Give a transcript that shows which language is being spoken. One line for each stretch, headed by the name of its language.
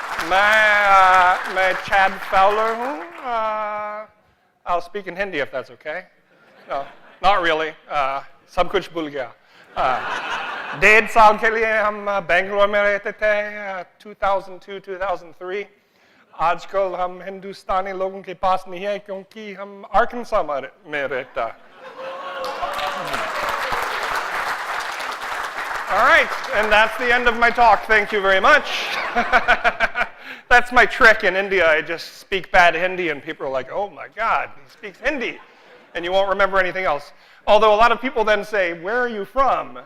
Hindi: मैं Chad Fowler हूँ.
English: I'll speak in Hindi if that's okay. No, not really.
Hindi: सब कुछ भूल गया. 1.5 साल के लिए हम बेंगलोर में रहते थे, 2002-2003. आजकल हम हिंदुस्तानी लोगों के पास नहीं है क्योंकि हम आर्कनसा में रहता.
English: All right, and that's the end of my talk. Thank you very much. That's my trick in India. I just speak bad Hindi, and people are like, oh my God, he speaks Hindi. And you won't remember anything else. Although a lot of people then say, where are you from?